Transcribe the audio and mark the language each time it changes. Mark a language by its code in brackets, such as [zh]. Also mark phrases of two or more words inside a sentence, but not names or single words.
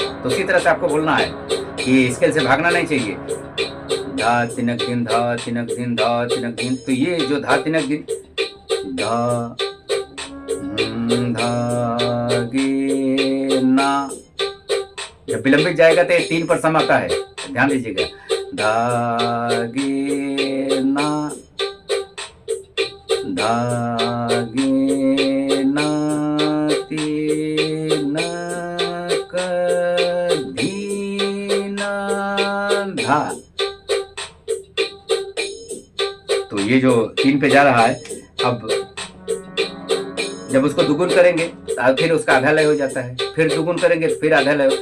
[hi] तो उसी तरह से आपको बोलना है कि स्केल से भागना नहीं चाहिए। धा तिनक दिन धा तिनक दिन धा तिनक दिन। तो ये जो धा तिनक दिन, धा गे ना, जब विलंबित जाएगा तो ये 3 पर सम आता है, ध्यान दीजिएगा। धा गे ना, धा गे ना तिनक दिन धा। तो ये जो 3 पे जा रहा है, अब जब उसको दुगुन करेंगे तो फिर उसका आधा लय हो जाता है, फिर दुगुन करेंगे तो फिर आधा लय।